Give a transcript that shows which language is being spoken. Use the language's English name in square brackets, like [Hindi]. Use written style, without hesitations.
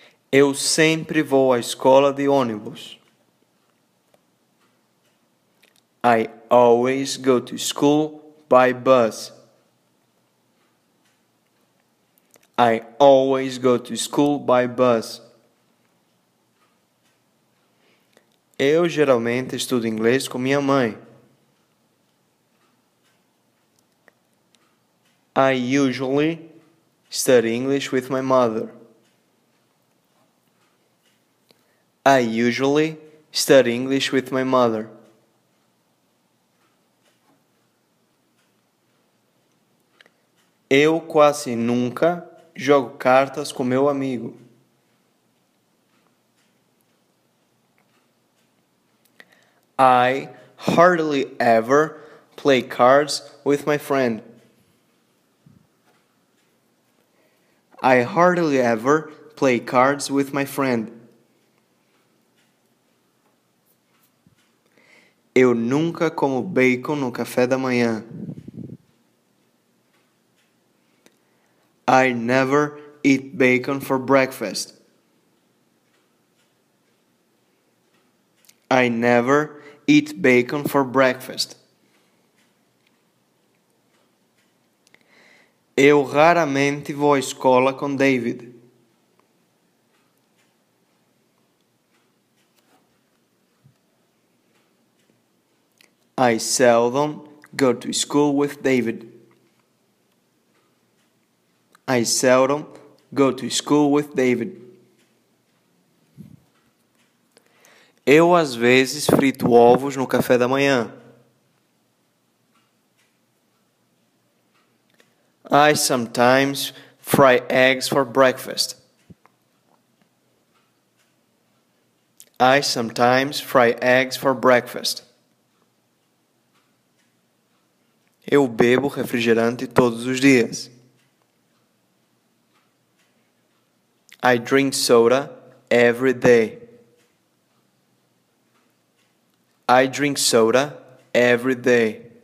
[Portuguese] Eu sempre vou à escola de ônibus. [English] I always go to school by bus. I always go to school by bus. [Portuguese] Eu geralmente estudo inglês com minha mãe. [English] I usually study English with my mother. I usually study English with my mother. [Portuguese] Eu quase nunca jogo cartas com meu amigo. [English] I hardly ever play cards with my friend. I hardly ever play cards with my friend. [Portuguese] Eu nunca como bacon no café da manhã. [English] I never eat bacon for breakfast. I never eat bacon for breakfast. [Portuguese] Eu raramente vou à escola com David. [English] I seldom go to school with David. I seldom go to school with David. [Portuguese] Eu às vezes frito ovos no café da manhã. [English] I sometimes fry eggs for breakfast. I sometimes fry eggs for breakfast. [Portuguese] Eu bebo refrigerante todos os dias. [English] I drink soda every day. I drink soda every day.